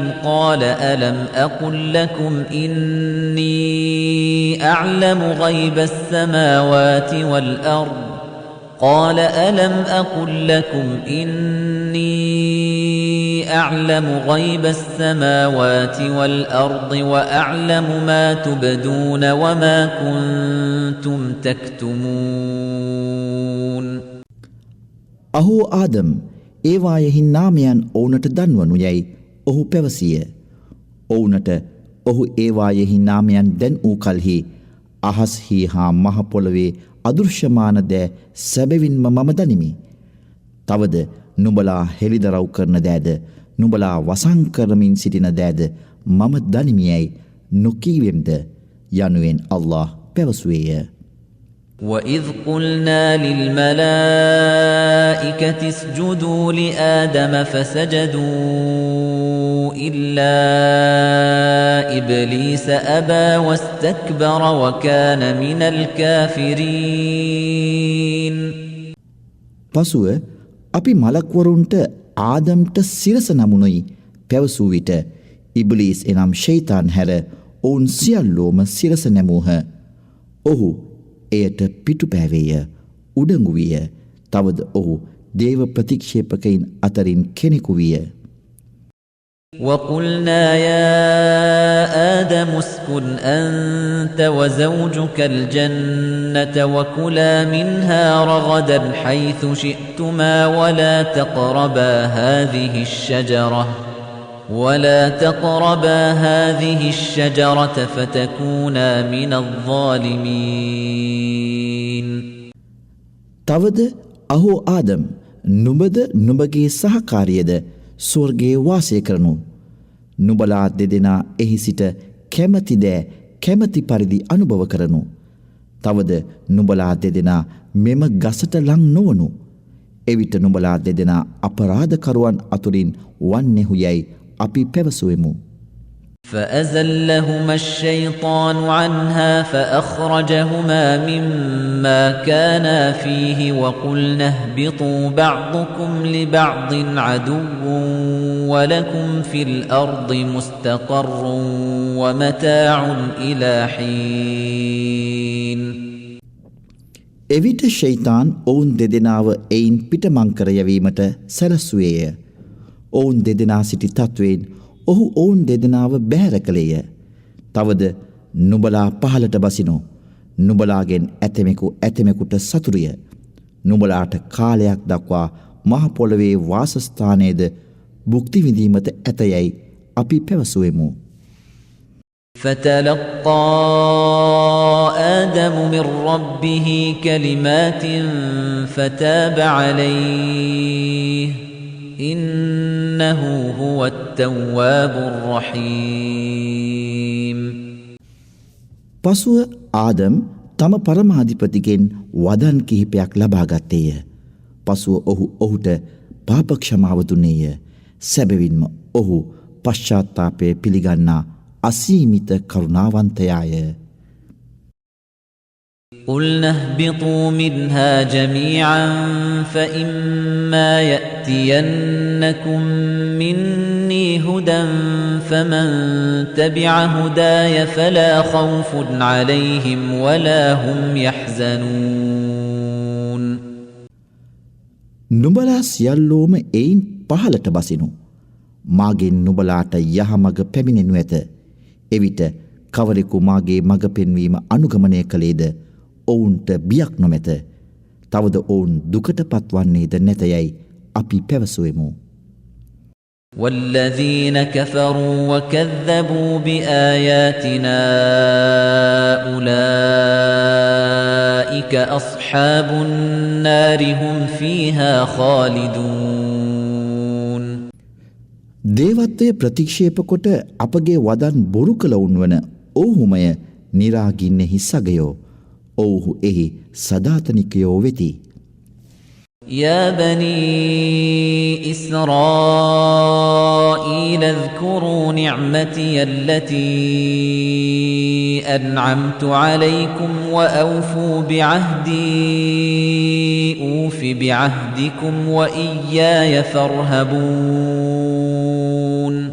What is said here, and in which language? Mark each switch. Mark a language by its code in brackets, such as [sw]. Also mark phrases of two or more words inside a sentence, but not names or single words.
[ar] قال ألم أقل لكم إني أعلم غيب السماوات والأرض قال ألم أقل لكم إني أعلم غيب السماوات والأرض وأعلم ما تبدون وما كنتم تكتمون. [si] අහෝ ආදම් ඒ වායෙහි නාමයන් ඔවුනට දන්වනු යයි ඔහු පැවසිය. ඔවුනට ඔහු ඒ වායෙහි නාමයන් දැන් වූ කලෙහි අහස්හි හා මහ පොළවේ අදෘශ්‍යමාන දෑ සැබවින්ම මම දනිමි. තවද නුඹලා හෙළිදරව් කරන දෑද නුඹලා වසන් කරමින් සිටින දෑද මම දනිමියයි නොකීවෙම්ද යනුවෙන් අල්ලාහ් පැවසුවේය. [ar] وَإِذْ قُلْنَا لِلْمَلَائِكَةِ اسْجُدُوا لِآدَمَ فَسَجَدُوا إِلَّا إِبْلِيسَ أَبَى وَاسْتَكْبَرَ وَكَانَ مِنَ الْكَافِرِينَ. [si] පසුව අපි මලක්වරුන්ට ආදම්ට සිරස නමුනුයි පැවසූ විට ඉබ්ලීස් එනම් ෂයිතාන් හැර ඔවුන් සියල්ලෝම සිරස නැමූහ. ඔහු එයට පිටුපෑවේය, උඩඟු විය. තවද ඔහු දේව ප්‍රතික්ෂේපකයින් අතරින් කෙනෙකු විය. [ar] وَقُلْنَا يَا آدَمُ اسْكُنْ أَنْتَ وَزَوْجُكَ الْجَنَّةَ وَكُلَا مِنْهَا رَغَدًا حَيْثُ شِئْتُمَا وَلَا تقربا هذه الشجرة فتكونا من الظالمين. [si] තවද අහෝ ආදම් නුඹද නුඹගේ සහකාරියද ස්වර්ගයේ වාසය කරනු. නුඹලා දෙදෙනා එහි සිට කැමැති දෑ කැමැති පරිදි අනුභව කරනු. තවද නුඹලා දෙදෙනා මෙම ගසට ලං නොවනු. එවිට නුඹලා දෙදෙනා අපරාධකරුවන් අතුරින් වන්නෙහු යයි අපි පැවසුවෙමු. [ar] فأزلهما الشيطان عنها فأخرجهما مما كانا فيه وقلنا اهبطوا بعضكم لبعض عدو ولكم في الأرض مستقر ومتاع إلى حين. [si] එවිට ෂයිතාන් ඔවුන් දෙදෙනාව එයින් පිටමං කර යැවීමට සැලසුවේය. ඔවුන් දෙදෙනා සිටි තත්වයෙන් ඔහු ඔවුන් දෙදෙනාව බැහැර කළේය. තවද නුඹලා පහළට බසිනු. නුඹලාගෙන් ඇතමෙකුට සතුරිය. නුඹලාට කාලයක් දක්වා මහ පොළවේ වාසස්ථානයේද භුක්ති විඳීමට ඇතයයි අපි පැවසුවෙමු. [ar] فتلقى آدم من ربه كلمات فتاب عليه إنه هو التواب الرحيم. [si] පසුව ආදම් තම පරමාධිපතිගෙන් වදන් කිහිපයක් ලබා ගත්තේය. පසුව ඔහුට පාප ක්ෂමාව දුන්නේය. සැබවින්ම ඔහු පශ්චාත්තාපය පිළිගන්නා අසීමිත කරුණාවන්තයාය. [ar] قُلْنَا اهْبِطُوا مِنْهَا جَمِيعًا فَإِمَّا يَأْتِيَنَّكُمْ مِنِّي هُدًى فَمَنْ تَبِعَ هُدَايَ فَلَا خَوْفٌ عَلَيْهِمْ وَلَا هُمْ يَحْزَنُونَ. [si] නුඹලා සියල්ලෝම එයින් පහළට බසිනු. මාගෙන් නුඹලාට යහමඟ පැමිණෙනු ඇත. එවිට කවරෙකු මාගේ මඟ පෙන්වීම අනුගමනය කළේද ඔවුන්ට බියක් නොමැත. තවද ඔවුන් දුකට පත්වන්නේද නැතයයි අපි පැවසුවෙමු. [ar] والذين كفروا وكذبوا بآياتنا أولئك أصحاب النار هم فيها خالدون. [si] දේවත්වය ප්‍රතික්ෂේප කොට අපගේ වදන් බොරු කළවුන් වන ඔවුහුමය නිරාගින්නෙහි සගයෝ. ඔවුහු එහි සදාතනිකයෝ වෙති. [ar] يا بني إسرائيل اذكروا نعمتي التي أنعمت عليكم وأوفوا بعهدي أوف بعهدكم وإياي فارهبون.